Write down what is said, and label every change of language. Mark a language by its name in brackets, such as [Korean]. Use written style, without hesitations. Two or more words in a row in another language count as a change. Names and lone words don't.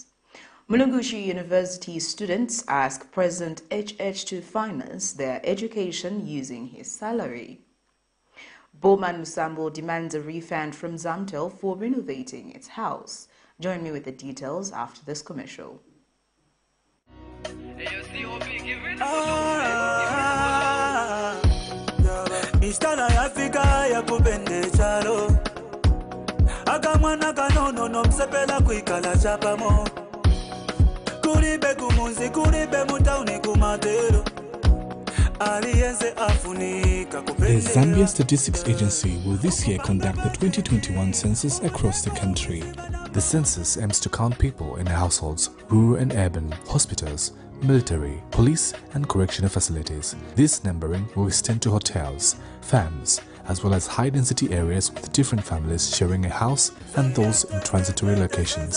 [English] MULUNGUSHI University students ask President HH to finance their education using his salary. BOWMAN LUSAMBO demands a refund from ZAMTEL for renovating its house. Join me with the details after this commercial. [Nyanja] Istana ya Afrika ya kubende chalo akamwana kanono nomsepela kuikala chapamo kuribe kumunzi kuribe mutauni kumatero aliyenze afunika kupende. [English] The Zambia Statistics Agency will this year conduct the 2021 census across the country. The census aims to count people in households, rural and urban, hospitals, military, police and correctional facilities. This numbering will extend to hotels, farms, as well as high-density areas with different families sharing a house and those in transitory locations.